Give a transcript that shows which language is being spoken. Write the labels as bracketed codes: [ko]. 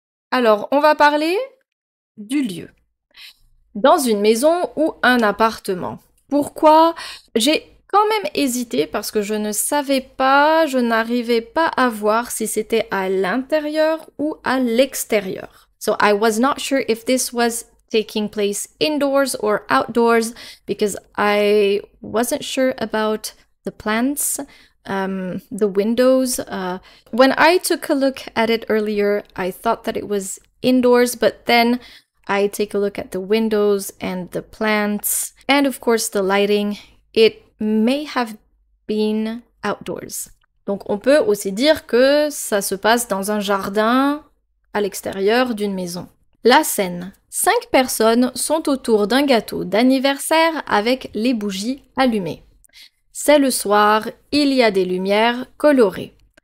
[fr] Alors, on va parler du lieu. Dans une maison ou un appartement. Pourquoi? J'ai quand même hésité parce que je ne savais pas, je n'arrivais pas à voir si c'était à l'intérieur ou à l'extérieur. [en] So I was not sure if this was taking place indoors or outdoors because I wasn't sure about the plants the windows. When I took a look at it earlier, I thought that it was indoors, but then I take a look at the windows and the plants, and of course the lighting. It may have been outdoors. [fr] Donc on peut aussi dire que ça se passe dans un jardin à l'extérieur d'une maison. La scène. 5 personnes sont autour d'un gâteau d'anniversaire avec les bougies allumées. C'est le soir, il y a des lumières colorées.